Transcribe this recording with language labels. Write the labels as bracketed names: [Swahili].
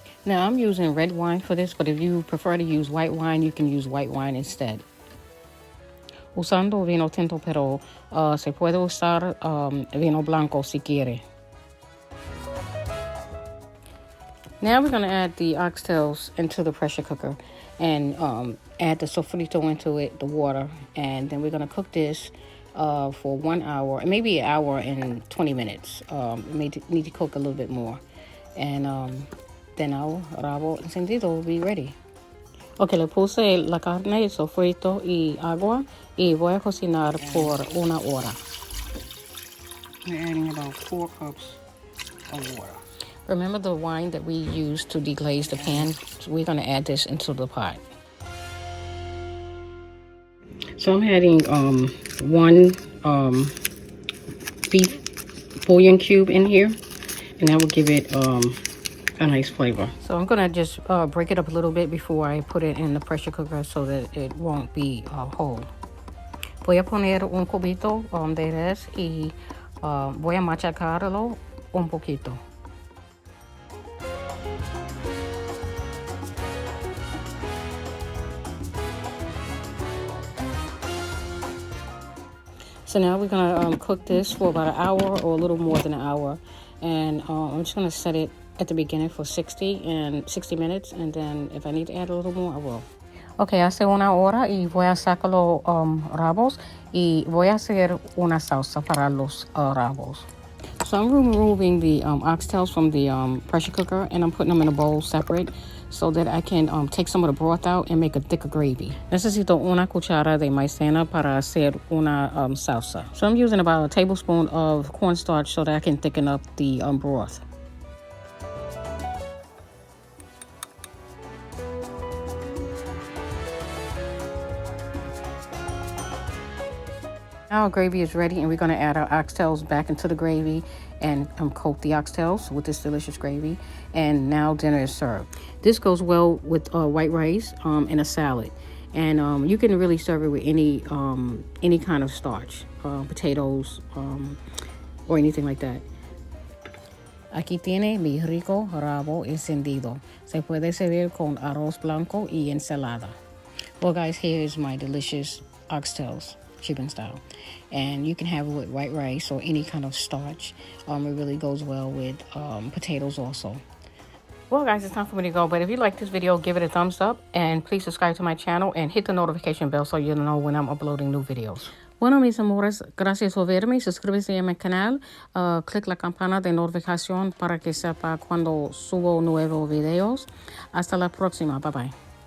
[English] Now, I'm using red wine for this, but if you prefer to use white wine, you can use white wine instead. [Spanish] Usando vino tinto, pero se puede usar vino blanco si quiere. [English] Now we're going to add the oxtails into the pressure cooker and add the sofrito into it, the water, and then we're going to cook this for 1 hour, maybe 1 hour and 20 minutes. Need to cook a little bit more. And then our rabo encendido will be ready. [Spanish] Ok, le puse la carne, el sofrito y agua y voy a cocinar por 1 hora. [English] We're adding about 4 cups of water. Remember the wine that we used to deglaze the pan? So we're going to add this into the pot. So I'm adding 1 beef bouillon cube in here, and that will give it a nice flavor. So I'm gonna just break it up a little bit before I put it in the pressure cooker so that it won't be whole. [Spanish] Voy a poner un cubito de res y voy a machacarlo un poquito. [English] So now we're gonna cook this for about 1 hour or a little more than 1 hour, and I'm just gonna set it at the beginning for 60 minutes, and then if I need to add a little more, I will. [Spanish] Okay, hace 1 hora y voy a sacar los rabos y voy a hacer una salsa para los rabos. [English] So I'm removing the oxtails from the pressure cooker, and I'm putting them in a bowl separate so that I can take some of the broth out and make a thicker gravy. [Spanish] Necesito una cuchara de maicena para hacer una salsa. [English] So I'm using about a tablespoon of cornstarch so that I can thicken up the broth. Now our gravy is ready, and we're going to add our oxtails back into the gravy and coat the oxtails with this delicious gravy. And now dinner is served. This goes well with white rice and a salad. And you can really serve it with any kind of starch, potatoes, or anything like that. [Spanish] Aquí tiene mi rico rabo encendido. Se puede servir con arroz blanco y ensalada. [English] Well, guys, here is my delicious oxtails, Cuban style, and you can have it with white rice or any kind of starch. It really goes well with potatoes also. Well, guys, it's time for me to go, but if you like this video, give it a thumbs up, and please subscribe to my channel and hit the notification bell so you'll know when I'm uploading new videos. [Spanish] Bueno, mis amores, gracias por verme. Suscríbete a mi canal, click la campana de notificación para que sepa cuando subo nuevos videos. Hasta la próxima, bye bye.